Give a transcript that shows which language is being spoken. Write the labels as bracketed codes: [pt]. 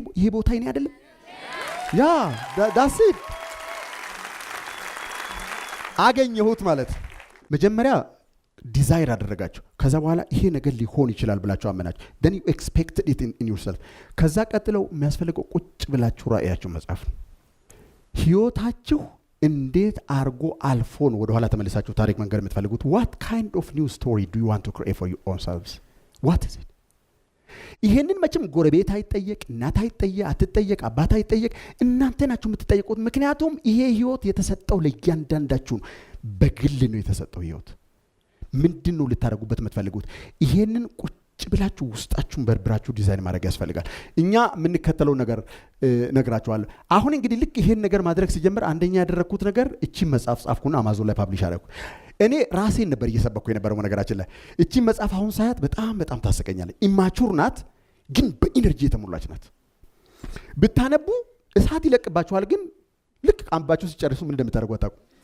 [am] ይሄ ቦታ የኔ አይደለም። ያ that's it። አገኘሁት ማለት መጀመሪያ ዲዛይር አደረጋችሁ። ከዛ በኋላ ይሄ ነገር ሊሆን ይችላል ብላችሁ አመናችሁ። [en] then you expected it in yourself። [am] ከዛ ቀጥለው የሚያስፈልገው ቁጭ ብላችሁ ራእያችሁ መጻፍ ነው። ህይወታችሁ እንዴት አርጎ አልፎን ወደ ኋላ ተመልሳችሁ ታሪክ መንገር የምትፈልጉት? [en] what kind of new story do you want to create for your own selves? what is it? [am] ይሄንን መቼም ጎረቤት አይጠየቅ፣ እናት አይጠየቅ፣ አትጠየቅ፣ አባት አይጠየቅ፣ እናንተ ናችሁ የምትጠየቁት። ምክንያቱም ይሄ ህይወት የተሰጠው ለእያንዳንዳችሁ ነው። በግል ነው የተሰጠው ህይወት። ምንድነው ልታደርጉበት የምትፈልጉት? ይሄንን ቁጭ ብላችሁ ውስጣችሁን በርብራችሁ ዲዛይን ማድረግ ያስፈልጋል። እኛ የምንከተለው ነገር ነግራችኋለሁ። አሁን እንግዲህ ልክ ይሄን ነገር ማድረግ ሲጀምር አንደኛ ያደረኩት ነገር እቺ መጽሐፍ ጻፍኩና አማዞን ላይ ፐብሊሽ አደረኩ። እኔ ራሴን ነበር እየሰበኩ የነበረው ነገራችን ላይ። እቺ መጽሐፍ አሁን ሳያት በጣም ታሰቀኛለች። ኢማቹር ናት፣ ግን በኢነርጂ የተሞላች ናት። ብታነቡ እሳት ይለቅባችኋል፣ ግን ልክ አንባችሁ ሲጨርሱ ምን እንደምታደርጉ አታውቁም።